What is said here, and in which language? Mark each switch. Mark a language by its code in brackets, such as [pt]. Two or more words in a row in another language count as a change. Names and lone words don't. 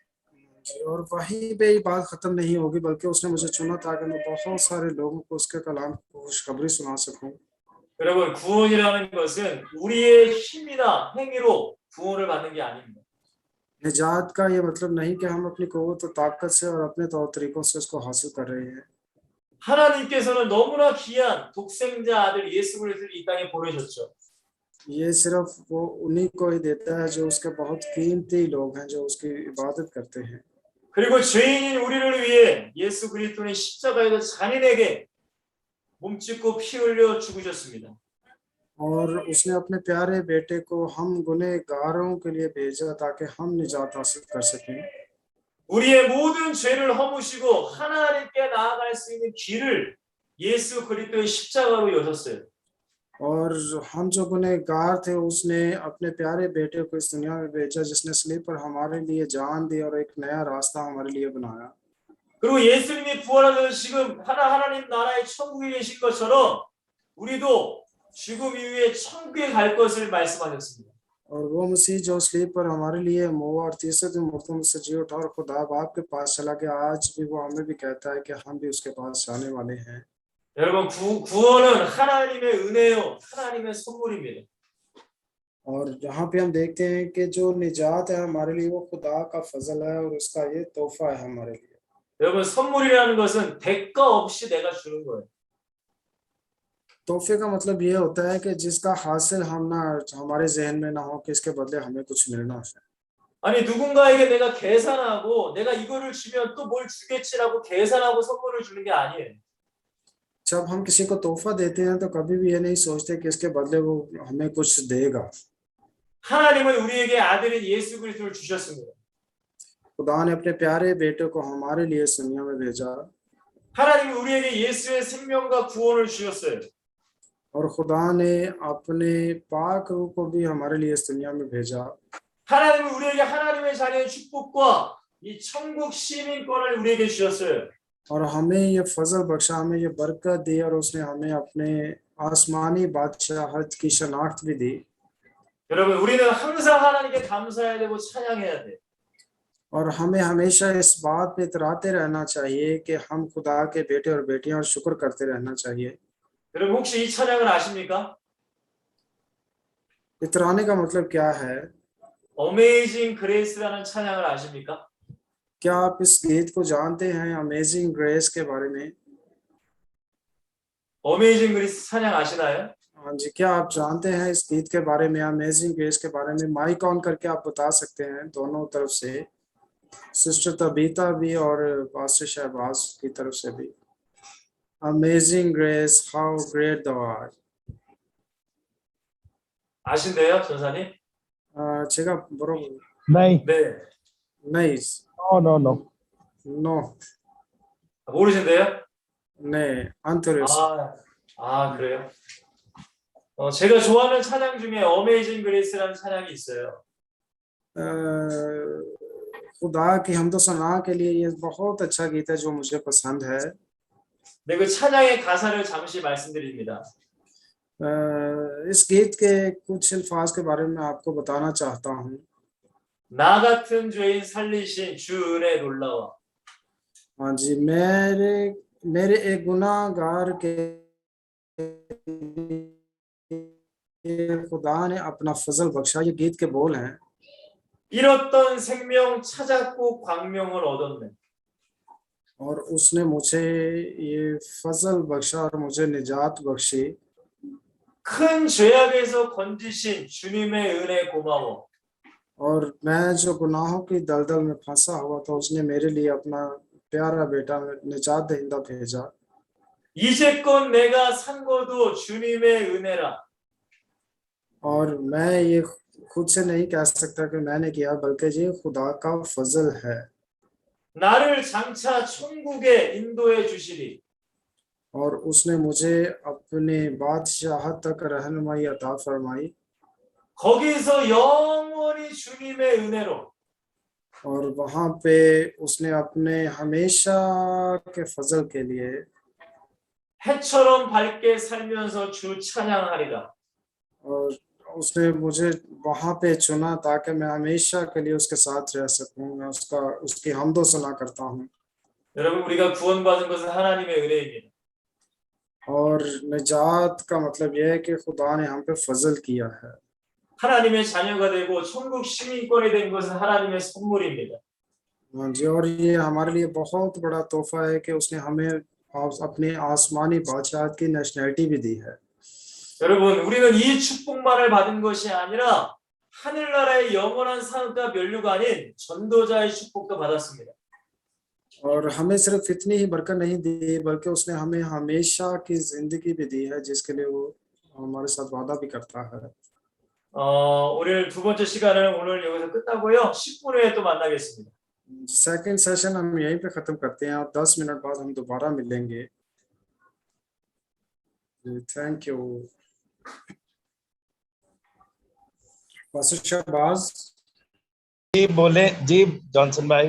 [ur] اور وہیں پہ ہی بات ختم نہیں ہوگی بلکہ اس نے مجھے چنا تاکہ میں بہت سارے لوگوں کو اس کے کلام کو خوشخبری سنا سکوں. [ko] 여러분 구원이라는 것은 우리의 힘이나 행위로 구원을 받는 게 아닙니다. [ur] نجات کا یہ مطلب نہیں کہ ہم اپنی قوت اور طاقت سے اور اپنے طور طریقوں سے اس کو حاصل کر رہے ہیں. [ko] 하나님께서는 너무나 귀한 독생자 아들 예수 그리스도를 이 땅에 보내셨죠. [ur] یہ صرف وہ انہیں کو ہی دیتا ہے جو اس کے بہت قیمتی لوگ ہیں، جو اس کی عبادت کرتے ہیں. [ko] 그리고 죄인인 우리를 위해 예수 그리스도는 십자가에서 잔인하게 몸짓고 피 흘려 죽으셨습니다. [ur] اور اس نے اپنے پیارے بیٹے کو ہم گنہگاروں کے لیے بھیجا تاکہ ہم نجات حاصل کر سکیں. [ko] 우리의 모든 죄를 허무시고 하나님께 나아갈 수 있는 길을 예수 그리스도의 십자가로 여셨어요. [ur] اور ہم جو گنہگار تھے اس نے اپنے پیارے بیٹے کو اس دنیا میں بھیجا جس نے صلیب پر ہمارے لیے جان دی اور ایک نیا راستہ ہمارے لیے بنایا. [ko] 그리고 예수님이 부활하셔서 지금 하나님 나라의 천국에 계신 것처럼 우리도 죽음 이후에 천국에 갈 것을 말씀하셨습니다. [ur] اور وہ مسیح جو سلیپ پر ہمارے لیے موا اور تیسرے دن مردوں میں سے جی اٹھا اور خدا باپ کے پاس چلا گیا، آج بھی وہ ہمیں بھی کہتا ہے کہ ہم بھی اس کے پاس جانے والے ہیں. [ko] 여러분 구원은 하나님의 은혜요, 하나님의 선물입니다. [ur] اور یہاں پہ ہم دیکھتے ہیں کہ جو نجات ہے ہمارے لیے وہ خدا کا فضل ہے اور اس کا یہ تحفہ ہے ہمارے لیے. [ko] 여러분 선물이라는 것은 대가 없이 내가 주는 거예요. [ur] تحفے کا مطلب یہ ہوتا ہے کہ جس کا حاصل ہم نہ ہمارے ذہن میں نہ ہو کہ اس کے بدلے ہمیں کچھ ملنا ہے. [ko] 아니 누군가에게 내가 계산하고 내가 이거를 주면 또 뭘 주겠지라고 계산하고 선물을 주는 게 아니에요. [ur] جب ہم کسی کو تحفہ دیتے ہیں تو کبھی بھی یہ نہیں سوچتے کہ اس کے بدلے وہ ہمیں کچھ دے گا. [ko] 하나님은 우리에게 아들인 예수 그리스도를 주셨습니다. [ur] خدا نے اپنے پیارے بیٹے کو ہمارے لیے اس دنیا میں بھیجا [ko] 하나님은 우리에게 예수의 생명과 구원을 주셨어요. [ur] اور خدا نے اپنے پاک روح کو بھی ہمارے لیے اس دنیا میں بھیجا. [ko] 하나님은 우리에게 하나님의 자녀의 축복과 이 천국 시민권을 우리에게 주셨어요. [ur] اور ہمیں یہ فضل بخشا، ہمیں یہ برکت دی اور اس نے ہمیں اپنے آسمانی بادشاہت کی شناخت بھی دی. [ko] 여러분 우리는 항상 하나님께 감사해야 되고 찬양해야 돼. [ur] اور ہمیں ہمیشہ اس بات پہ اتراتے رہنا چاہیے کہ ہم خدا کے بیٹے اور بیٹیاں اور شکر کرتے رہنا چاہیے. [ko] 여러분 혹시 이 찬양을 아십니까? [ur] اترانے کا مطلب کیا ہے? [ko] 어메이징 그레이스라는 찬양을 아십니까? [ur] کیا آپ اس گیت کو جانتے ہیں، امیزنگ گریس کے بارے میں? [ko] 어메이징 그레이스 찬양 아시나요? [ur] ہاں جی، کیا آپ جانتے ہیں اس گیت کے بارے میں، امیزنگ گریس کے بارے میں? [en] mike on [ur] کر کے آپ بتا سکتے ہیں دونوں طرف سے، سسٹر تبیتا بھی اور پاسٹر شہباز کی طرف سے بھی. [en] Amazing Grace, how great the are. [ko] 아신대요, 전사님? 제가 뭐라고? [ur] नहीं, [ko] 네. [ur] नहीं, [en] no no no. नो, [ko] 모르신대요? 네, 안토레스। 그래요? 제가 좋아하는 찬양 중에 어메이징 그레이스라는 찬양이 있어요. [ur] خدا کی حمد و ثنا کے لیے یہ بہت اچھا گیت ہے جو مجھے پسند ہے. [ko] 네, 그 찬양의 가사를 잠시 말씀드립니다. [ur] اس گیت کے کچھ الفاظ کے بارے میں آپ کو بتانا چاہتا ہوں. [ko] 나 같은 죄인 살리신 주 은혜 놀라워. [ur] ہاں جی، میرے ایک گناہگار کے خدا نے اپنا فضل بخشا، یہ گیت کے بول ہیں. [ko] 잃었던 생명 찾았고 광명을 얻었네. [ur] اور اس نے مجھے یہ فضل بخشا اور مجھے نجات بخشی. [ko] 큰 죄악에서 건지신 주님의 은혜 고마워. [ur] اور میں جو گناہوں کی دلدل میں پھنسا ہوا تھا، اس نے میرے لیے اپنا پیارا بیٹا نجات دہندہ بھیجا. [ko] 이제껏 내가 산 것도 주님의 은혜라. [ur] اور میں یہ خود سے نہیں کہہ سکتا کہ میں نے کیا، بلکہ یہ خدا کا فضل ہے. [ko] 나를 장차 천국에 인도해 주시리. [ur] اور اس نے مجھے اپنے بادشاہت تک رہنمائی عطا فرمائی. [ko] 거기서 영원히 주님의 은혜로. [ur] اور وہاں پہ اس نے اپنے ہمیشہ کے فضل کے لیے [ko] 해처럼 밝게 살면서 주 찬양하리라. [ur] اور اس نے مجھے وہاں پہ چنا تاکہ میں ہمیشہ کے لیے اس کے ساتھ رہ سکوں. میں اس کی حمد و ثنا کرتا ہوں. [ko] 여러분 우리가 구원받은 것은 하나님의 은혜입니다. [ur] اور نجات کا مطلب یہ ہے کہ خدا نے ہم پہ فضل کیا ہے. [ko] 하나님의 자녀가 되고 천국 시민권이 된 것은 하나님의 선물입니다. [ur] ہاں جی، اور یہ ہمارے لیے بہت بڑا تحفہ ہے کہ اس نے ہمیں اپنے آسمانی بادشاہت کی نیشنیلٹی بھی دی ہے. [ko] 여러분 우리는 이 축복만을 받은 것이 아니라 하늘나라의 영원한 상급과 면류가 아닌 전도자의 축복도 받았습니다. [ur] اور ہمیں صرف اتنی ہی برکت نہیں دی، بلکہ اس نے ہمیں ہمیشہ کی زندگی بھی دی ہے، جس کے لیے وہ ہمارے ساتھ وعدہ بھی کرتا ہے. [ko] 오늘 두 번째 시간을 오늘 여기서 끝나고요. 10분 후에 또 만나겠습니다. [en] second session [ur] ہم یہیں پہ ختم کرتے ہیں اور 10 منٹ بعد ہم دوبارہ ملیں گے. [en] thank you. Pastor Shahbaz [ur] جی بولے جی، جانسن بھائی.